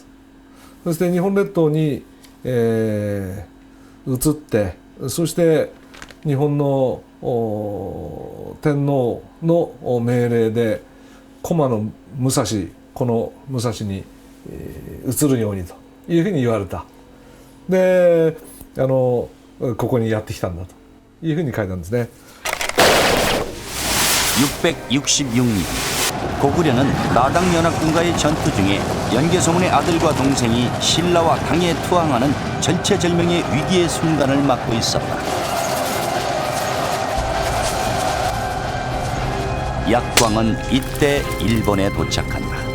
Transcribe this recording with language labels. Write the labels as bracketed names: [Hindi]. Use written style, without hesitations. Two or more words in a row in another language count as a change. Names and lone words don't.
[Japanese] そして日本列島に移って、そして日本の天皇の命令で駒の武蔵、この武蔵に移るようにというふうに言われた。でここにやってきたんだというふうに書いたんですね。 [Korean] 666년 고구려는 나당 연합군과의 전투 중에 연개소문의 아들과 동생이 신라와 당에 투항하는 절체절명의 위기의 순간을 맞고 있었다. 약광은 이때 일본에 도착한다.